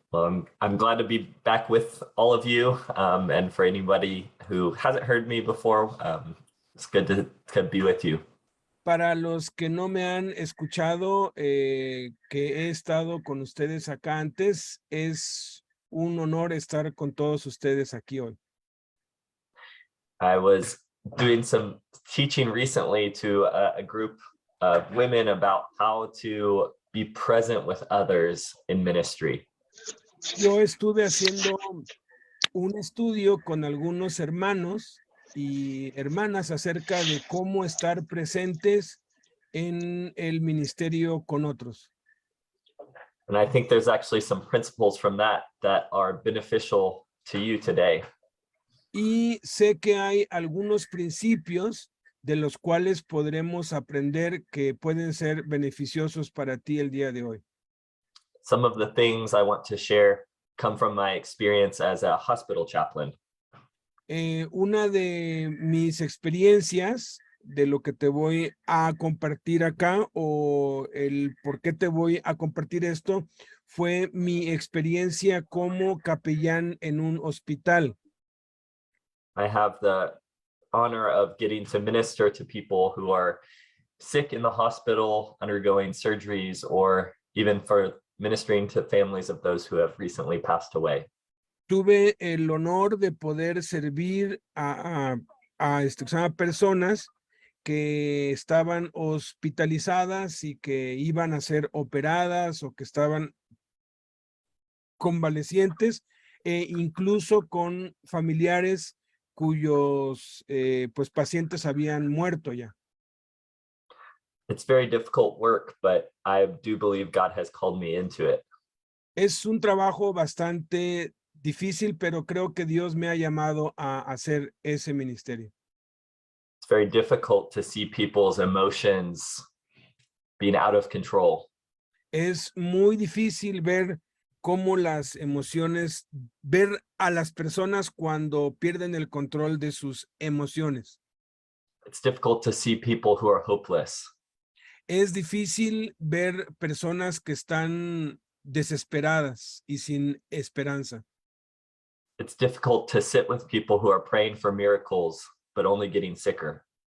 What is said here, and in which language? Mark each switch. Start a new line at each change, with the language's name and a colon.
English: Well, I'm glad to be back with all of you. And for anybody who hasn't heard me before, it's good to be with you.
Spanish: Para los que no me han escuchado, que he estado con ustedes acá antes, es un honor estar con todos ustedes aquí hoy.
English: I was doing some teaching recently to a group of women about how to be present with others in ministry.
Spanish: Yo estuve haciendo un estudio con algunos hermanos y hermanas acerca de cómo estar presentes en el ministerio con otros.
English: And I think there's actually some principles from that are beneficial to you today.
Spanish: Y sé que hay algunos principios de los cuales podremos aprender que pueden ser beneficiosos para ti el día de hoy.
English: Some of the things I want to share come from my experience as a hospital chaplain.
Spanish: Una de mis experiencias de lo que te voy a compartir acá o el por qué te voy a compartir esto fue mi experiencia como capellán en un hospital.
English: I have the honor of getting to minister to people who are sick in the hospital, undergoing surgeries, or even for ministering to families of those who have recently passed away.
Spanish: Tuve el honor de poder servir a personas que estaban hospitalizadas y que iban a ser operadas o que estaban convalecientes, incluso con familiares cuyos pues pacientes habían muerto ya.
English: It's very difficult work, but I do believe God has called me into it.
Spanish: Es un trabajo bastante difícil, pero creo que Dios me ha llamado a hacer ese ministerio.
English: It's very difficult to see people's emotions being out of control.
Spanish: Es muy difícil ver cómo las emociones, ver a las personas cuando pierden el control de sus emociones.
English: It's difficult to see people who are hopeless.
Spanish: Es difícil ver personas que están desesperadas y sin esperanza.
English: It's difficult to sit with people who are praying for miracles, but only getting sicker.